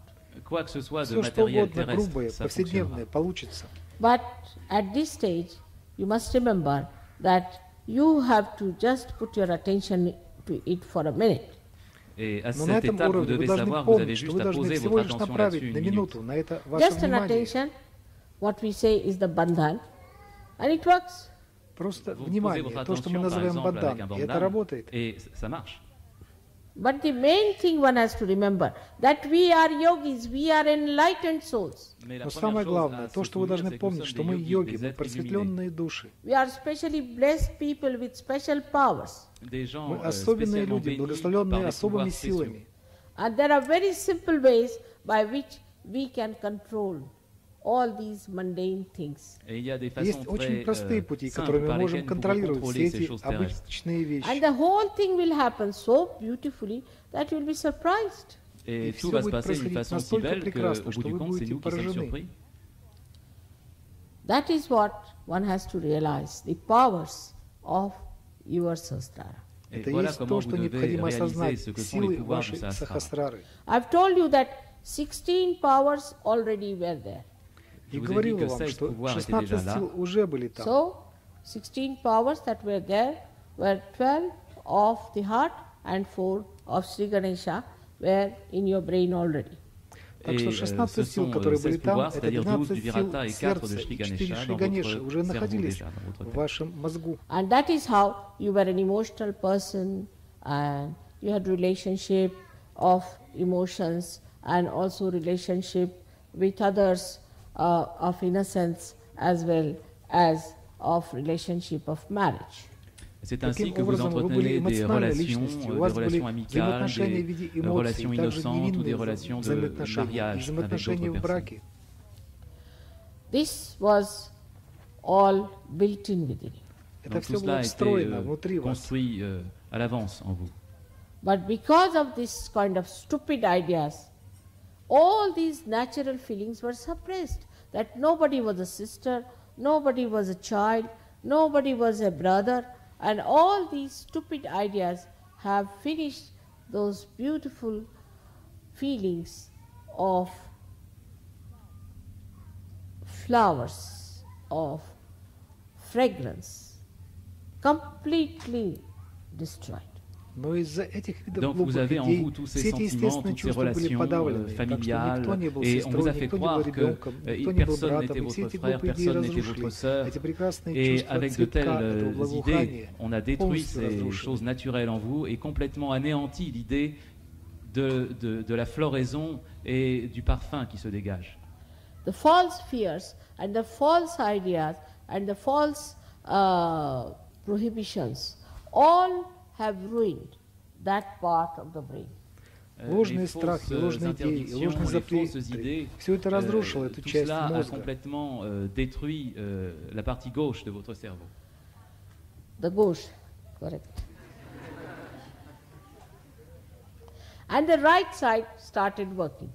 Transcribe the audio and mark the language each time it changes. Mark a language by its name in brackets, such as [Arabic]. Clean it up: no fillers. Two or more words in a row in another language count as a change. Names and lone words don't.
[French] Quoi que ce soit de [Russian] Все, что [French] matériel [Russian] угодно, [French] terrestre, [Russian] грубое, [French] ça [Russian] повседневное, [French] fonctionnera. [Russian] получится. [English] But at this stage, you must remember that you have to just put your attention to it for a minute. [French] Et à [Russian] Но на [French] cette [Russian] этом [French] étape, vous [Russian] уровне вы [French] devez [Russian] должны [French] savoir que vous avez [Russian] помнить, что [French] juste [Russian] вы [French] à [Russian] должны [French] poser [Russian] всего [French] votre [Russian] лишь [French] attention [Russian] направить [French] là-dessus [Russian] на [French] une minute. [Russian] минуту на это ваше [English] Just an [Russian] внимание. [English] attention, what we say is the bandhan, and it works. [Russian] Просто [French] Vous posez [Russian] внимание, [French] votre [Russian] то, что мы [French] attention, par [Russian] называем [French] exemple, avec un [Russian] бандан, и это [French] bandhan, [Russian] работает. [French] et ça marche. [English] But the main thing one has to remember, that we are yogis, we are enlightened souls. [French] Mais la [Russian] Но [French] première [Russian] самое [French] chose [Russian] главное, [French] à [Russian] то, [French] se [Russian] что вы [French] souvenir, [Russian] должны [French] c'est que nous [Russian] помнить, [French] sommes [Russian] что [French] des [Russian] мы [French] yogis, [Russian] йоги, [French] des [Russian] мы [French] êtres illuminés, [Russian] просветленные души. [English] We are specially blessed people with special powers. [French] des gens [Russian] Мы особенные [French] spécialement [Russian] люди, [French] bénis par [Russian] благословленные [French] des [Russian] особыми [French] pouvoirs spéciaux. [Russian] силами. [English] And there are very simple ways by which we can control all these mundane things. [French] Et il y a des façons [Russian] Есть очень [French] très [Russian] простые пути, [French] simples [Russian] которыми мы [French] par [Russian] можем [French] lesquelles nous pouvons [Russian] контролировать [French] contrôler [Russian] все [French] ces [Russian] эти [French] choses terrestres. [Russian] обычные [English] And [Russian] вещи. [English] the whole thing will happen so beautifully that you'll be surprised. [French] Et [Russian] И [French] tout [Russian] всё [French] va se [Russian] будет [French] passer d'une [Russian] происходить [French] façon si [Russian] настолько [French] belle [Russian] прекрасно, [French] qu'au bout [Russian] что [French] du [Russian] вы [French] compte, c'est [Russian] будете [French] nous qui sommes [Russian] поражены. [French] surpris. [English] That is what one has to realize, the powers of your sahasrara. [French] Et [Russian] Это [French] voilà [Russian] есть [French] comment [Russian] то, [French] vous [Russian] что [French] devez [Russian] необходимо [French] réaliser [Russian] осознать, [French] ce que sont les [Russian] силы [French] pouvoirs du [Russian] вашей [French] Sahasrara. [Russian] сахасрары. [English] I've told you that 16 powers already were there. [Russian] И [French] Je vous ai dit [Russian] говорила [French] que [Russian] вам, [French] 16 [Russian] что [French] pouvoirs étaient [Russian] 16 [French] déjà là. [Russian] сил уже были там. [English] So, 16 powers that were there were 12 of the heart and 4 of Sri Ganesha were in your brain already. [Russian] Так [French] Et [Russian] что [French] ce [Russian] 16 сил, [French] sont [Russian] которые были [French] 16 [Russian] там, [French] pouvoirs, [Russian] это [French] c'est-à-dire 12 [Russian] 12 [French] du [Russian] сил [French] Virata et 4 de [Russian] сердца, [French] Shri [Russian] и 4 [French] Ganesha [Russian] Шри [French] dans [Russian] Ганеши [French] votre [Russian] уже [French] cerveau [Russian] находились [French] déjà, dans votre [Russian] в [French] tête. [Russian] вашем мозгу. [English] And that is how you were an emotional person and you had relationship of emotions and also relationship with others of innocence as well as of relationship of marriage. [French] C'est ainsi [Russian] Таким [French] que vous [Russian] образом, вы были [French] entretenez des [Russian] эмоциональной [French] relations, [Russian] личностью, у [French] des [Russian] вас были [French] relations amicales, [Russian] взаимоотношения в виде [French] des [Russian] эмоций, [French] relations [Russian] также [French] innocentes ou des [Russian] невинные [French] relations de [Russian] взаимоотношения, и [French] mariage avec [Russian] взаимоотношения [French] d'autres [Russian] в [French] personnes. [Russian] браке. [English] This was all built in within you. [Russian] Это [French] Donc [Russian] все [French] tout [Russian] было [French] cela a été [Russian] встроено внутри вас. [French] construit à l'avance en vous. [English] But because of this kind of stupid ideas, all these natural feelings were suppressed. That nobody was a sister, nobody was a child, nobody was a brother, and all these stupid ideas have finished those beautiful feelings of flowers, of fragrance, completely destroyed. [Russian] Но из-за этих видов [French] Donc vous [Russian] глупых [French] avez en [Russian] идей [French] vous tous ces [Russian] все эти [French] sentiments, [Russian] естественные [French] toutes ces [Russian] чувства были [French] relations [Russian] подавлены, так что [French] familiales, [Russian] никто не был [French] et on vous [Russian] сестрой, [French] a fait [Russian] никто не был [French] croire que [Russian] ребенком, никто не был [French] personne [Russian] братом, [French] n'était [Russian] и все [French] votre [Russian] эти [French] frère, [Russian] глупые идеи [French] personne n'était [Russian] разрушили. [French] votre sœur, [Russian] Эти прекрасные [French] et [Russian] чувства [French] avec de [Russian] цветка, [French] telles [Russian] этого [French] idées, [Russian] благоухания [French] on a détruit [Russian] полностью [French] ces [Russian] разрушили. [French] choses naturelles en vous et complètement anéanti l'idée de la floraison et du parfum qui se dégage. [English] The false fears and the false ideas and the false prohibitions all have ruined that part of the brain. [Russian] Ложные страхи, ложные идеи, ложные запреты, все это разрушило эту [French] tout [Russian] часть [French] cela a [Russian] мозга. [French] complètement détruit la partie gauche de votre cerveau. [English] The gauche, correct. And the right side started working.